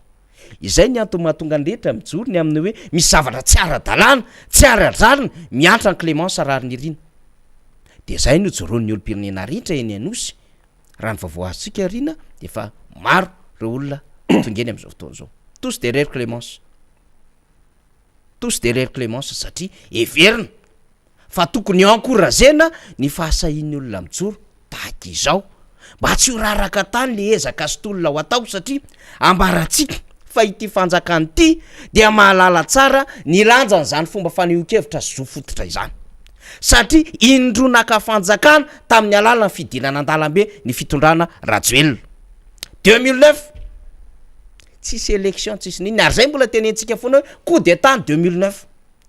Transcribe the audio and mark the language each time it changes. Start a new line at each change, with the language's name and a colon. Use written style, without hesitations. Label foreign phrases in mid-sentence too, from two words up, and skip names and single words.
Malagasy: Izay ny antony mahatonga ny rehetra mijoro ny amin'ny hoe misy zavatra tsy ara-dalàna, tsy ara-dralina miantra ny Clémence rariny irina. De zay no joroan'ny olom-pirenena rehetra eny Anosy. Raha ny vaovao azontsika irina de fa maro ireo olona tongeny am'izao fotoana zao.
French: Tous derrière Clémence. Tous derrière Clémence
Malagasy: satria everina fa tokony encouragena ny fahasahin'ny olona mijoro tahaka izao mba tsy ho raraka tany le ezaka sy tolona ho atao, satria ambaratsika fa ity fanjakany ity dia mahalala tsara ny lanjany zany fomba fanehoan-kevitra sy zo fototra izany, satria indronaka fanjakana tamin'ny alalan'ny fidinana an-dalambe ny fitondrana Rajoelina 2009 tsisy élection tsisy niny, ary zay mbola tenentsika foana hoe
French: coup d'état
Malagasy: 2009